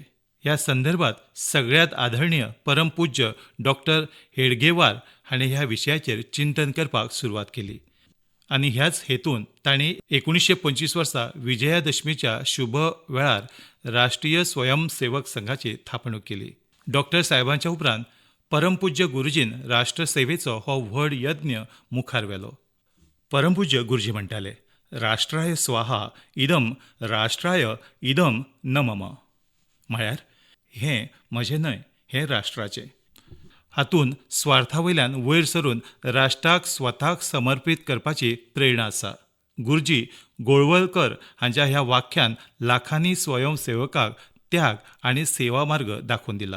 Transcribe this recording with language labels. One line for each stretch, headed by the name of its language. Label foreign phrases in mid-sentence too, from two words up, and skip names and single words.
Konkani: ह्या संदर्भात सगळ्यांत आदरणीय परमपूज्य डॉक्टर हेडगेवार हाणें ह्या विशयाचेर चिंतन करपाक सुरवात केली आनी ह्याच हेतून तांणी 1925 वर्सा विजयादशमीच्या शुभ वेळार राष्ट्रीय स्वयंसेवक संघाची थापणूक केली. डॉक्टर साहेबांच्या उपरांत परमपूज्य गुरुजीन राष्ट्रसेवेचो हो व्हड यज्ञ मुखार व्हेलो. परमपूज्य गुरुजी म्हणटाले,
Sanskrit: राष्ट्राय स्वाहा इदम राष्ट्राय इदम न मम.
Konkani: म्हळ्यार हें म्हजें न्हय, हें राष्ट्राचें. हातूंत स्वार्थावयल्यान वयर सरून राष्ट्राक स्वताक समर्पीत करपाची प्रेरणा आसा. गुरुजी गोळवळकर हांच्या ह्या वाक्यान लाखांनी स्वयंसेवकाक त्याग आनी सेवा मार्ग दाखोवन दिला.